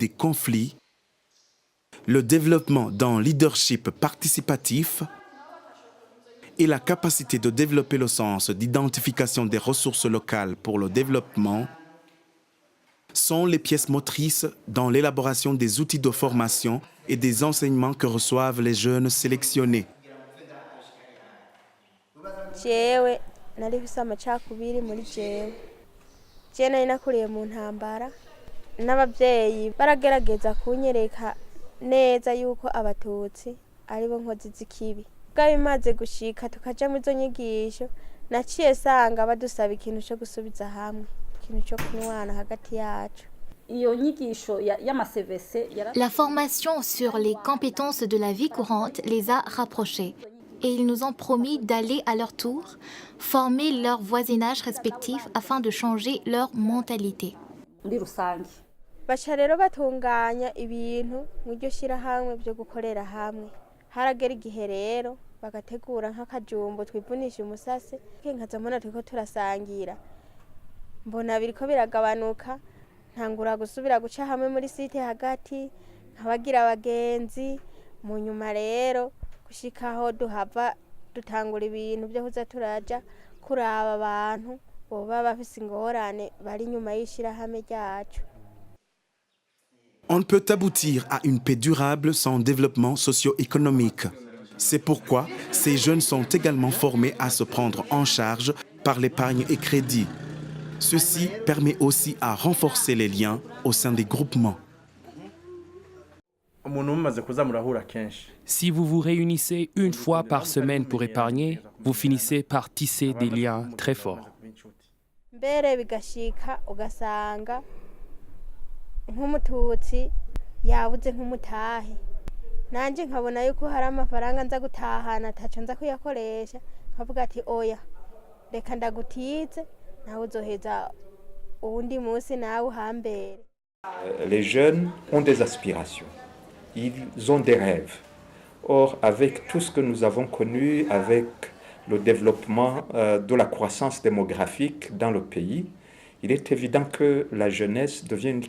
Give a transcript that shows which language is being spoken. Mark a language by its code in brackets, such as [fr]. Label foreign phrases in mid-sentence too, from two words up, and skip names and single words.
[fr] des conflits, le développement d'un leadership participatif et la capacité de développer le sens d'identification des ressources locales pour le développement sont les pièces motrices dans l'élaboration des outils de formation et des enseignements que reçoivent les jeunes sélectionnés. [rn] narifise amacakubiri muri jewe nari nakuriye mu ntambara n'abavyeyi baragerageza kunyereka neza yuko abatutsi aribo nkozi z'ikibi bwa bimaze gushika tukaja mu zo nyigisho naciye sanga badusaba ikintu cyo gusubiza hamwe ikintu cyo kunwana hagati yacu. [fr] La formation sur les compétences de la vie courante les a rapprochés. Et ils nous ont promis d'aller à leur tour former leur voisinage respectif afin de changer leur mentalité. [rn] Baca rero batunganya ibintu mw'iryo shirahamwe byo gukorera hamwe. Haragera igihe rero bagategura nk'akajumbo twivunisha umusase nkaza mbona turiko turasangira. Mbona biriko biragabanuka ntangura gusubira guca hamwe muri site hagati nkabagira abagenzi mu nyuma rero gushikaho duhava dutangura ibintu byo kuza turaja kuraba abantu boba bafise ingorane bari nyuma y'ishirahamwe ryacu. [fr] On ne peut aboutir à une paix durable sans développement socio-économique. C'est pourquoi ces jeunes sont également formés à se prendre en charge par l'épargne et crédit. Ceci permet aussi à renforcer les liens au sein des groupements. Si vous vous réunissez une fois par semaine pour épargner, vous finissez par tisser des liens très forts. [rn] Mbere bigashika ugasanga nk'umututsi yabuze nk'umutahe nanje nkabona yuko hari amafaranga nza gutahana ataco nza kuyakoresha nkavuga ati oya reka ndagutize nawe uzoheza uwundi munsi nawe uhambere. [fr] Les jeunes ont des aspirations, ils ont des rêves. Or, avec tout ce que nous avons connu, avec le développement de la croissance démographique dans le pays, il est évident que la jeunesse devient une